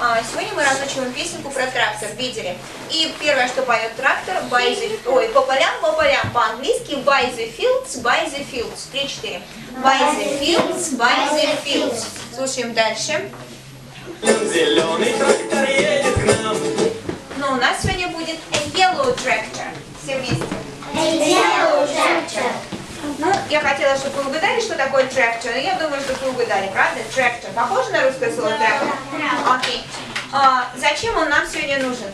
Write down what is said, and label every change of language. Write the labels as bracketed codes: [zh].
[ru] Сегодня мы разучиваем песенку про трактор, видели? И первое, что поет трактор, по полям, по-английски [en] by the fields, [ru] 3-4. [en] By the fields, [ru] Слушаем дальше. Зеленый трактор едет к нам. Но у нас сегодня будет [en] a yellow tractor. [ru] Все вместе. [en] A yellow tractor. [ru] Ну, я хотела, чтобы вы угадали, что такое трактор, но я думаю, что вы угадали, правда? Трактор. Похоже на русское слово трактор? Окей. Зачем он нам сегодня нужен?